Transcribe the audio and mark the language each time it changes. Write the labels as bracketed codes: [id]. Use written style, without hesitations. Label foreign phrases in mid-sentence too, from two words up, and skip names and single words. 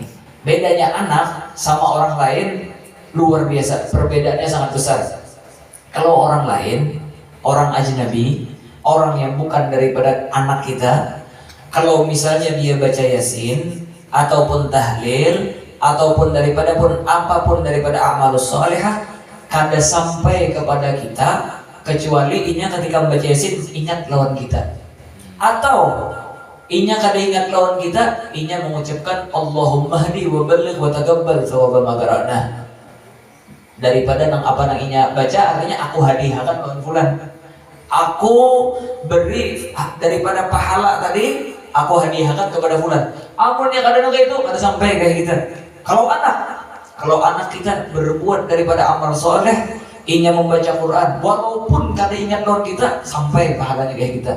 [bjn] Bedanya anak sama orang lain luar biasa, perbedaannya sangat besar. Kalau orang lain, orang ajnabi, orang yang bukan daripada anak kita, kalau misalnya dia baca yasin ataupun tahlil ataupun daripada pun apapun daripada [ar] أعمال الصالحة, [bjn] kada sampai kepada kita kecuali inya ketika membaca yasin ingat lawan kita, atau inya kada ingat lawan kita, inya mengucapkan [ar] اللهم اهد وبلغ وتقبل ثواب ما قرأنا. [bjn] Daripada nang apa nang inya baca, artinya aku hadiahkan lawan fulan, aku beri daripada pahala tadi, aku hadiahkan kepada fulan. Amunnya kada nang itu kada sampai kayak kita. Kalau anak kita berbuat daripada [ar] عمل صالح, [bjn] inya membaca Quran, walaupun kada ingat lawan kita, sampai pahalanya kayak kita.